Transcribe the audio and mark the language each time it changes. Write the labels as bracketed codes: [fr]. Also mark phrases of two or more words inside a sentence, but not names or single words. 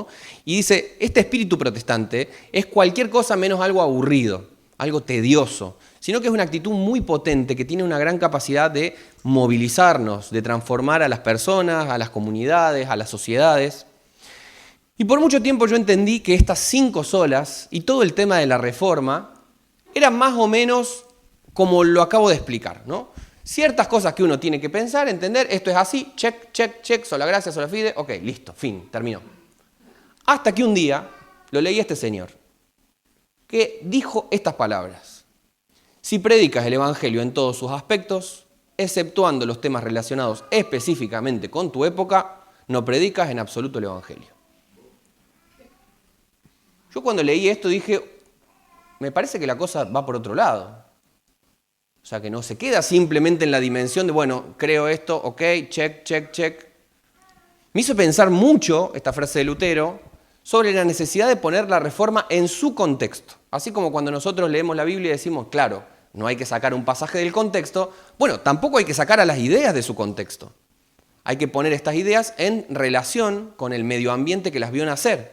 [es] Y dice, este espíritu protestante es cualquier cosa menos algo aburrido, algo tedioso, sino que es una actitud muy potente que tiene una gran capacidad de movilizarnos, de transformar a las personas, a las comunidades, a las sociedades. Y por mucho tiempo yo entendí que estas 5 solas y todo el tema de la reforma eran más o menos como lo acabo de explicar, ¿no? Ciertas cosas que uno tiene que pensar, entender, esto es así, [en] check, check, check, [es] sola gracia, sola fide, ok, listo, fin, terminó. Hasta que un día lo leí a este señor, que dijo estas palabras. Si predicas el evangelio en todos sus aspectos, exceptuando los temas relacionados específicamente con tu época, no predicas en absoluto el evangelio. Yo cuando leí esto dije, me parece que la cosa va por otro lado. sea, que no se queda simplemente en la dimensión de, bueno, creo esto, [en] ok, check, check, check. [es] Me hizo pensar mucho esta frase de Lutero sobre la necesidad de poner la reforma en su contexto. Así como cuando nosotros leemos la Biblia y decimos, claro, no hay que sacar un pasaje del contexto, bueno, tampoco hay que sacar a las ideas de su contexto. Hay que poner estas ideas en relación con el medio ambiente que las vio nacer.